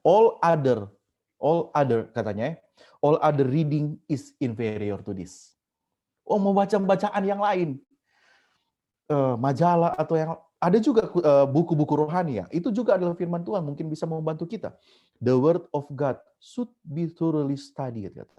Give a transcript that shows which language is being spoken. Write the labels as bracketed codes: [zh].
[en] All other [id] katanya, [en] all other reading is inferior to this. [id] Oh, mau baca bacaan yang lain, majalah atau yang ada juga buku-buku rohani ya. Itu juga adalah firman Tuhan, mungkin bisa membantu kita. [en] The word of God should be thoroughly studied.